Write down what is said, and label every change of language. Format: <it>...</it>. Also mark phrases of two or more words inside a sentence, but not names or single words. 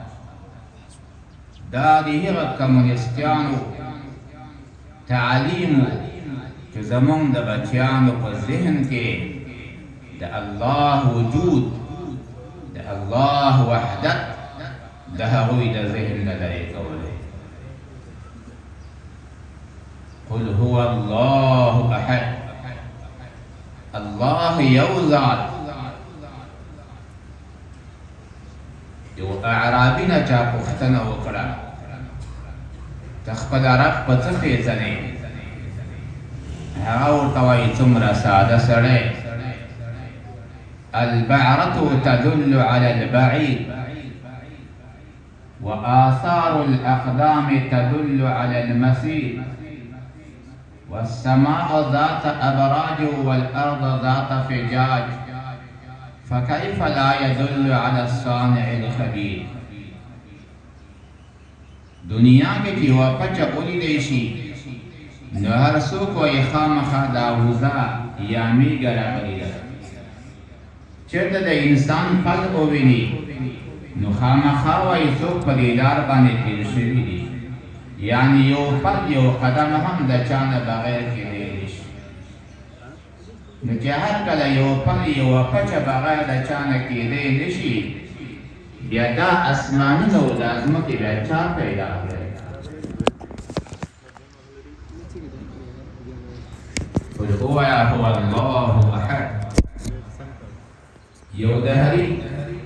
<ps>دا دی هغه کمونیستانو تعلیمو چې زمونږ د بچیانو په ذهن کې د الله وجود د الله وحدت د هغوی د ذهن نه لرې کولی</ps> <ar>قل هو الله احد</ar> <ps>الله یو ذات یو اعرابي نه چا پوښتنه وکړه ته خپل رب په څه پېژنې هغه ورته وایي څومره ساده سړی</ps> <ar>البعرة تدل على البعيد وآثار الأقدام تدل على المسير والسماء ذات أبراج والأرض ذات فجاج فكيف لا يدل على الصانع الخبير</ar> <ps>دنیا کې چې یوه پچه ولیدی شي نو هر څوک وایي خامخا دا وزه یا میږه راغلې ده چېرته د انسان پل وویني نو خامخا وایي څوک په دې لار باندې تېر شوي دي یعنی یو پل یو قدم هم د چا نه بغیر کېدی شي نو چې هر کله یو پل یوه پچه بغیر د چا نه کېدی نه شي بیا دا اسمانونه او دا ځمکې بیا چا پیدا کړی</ps> <ar>قل هو الله احد</ar> <ps>یو دهري</ps>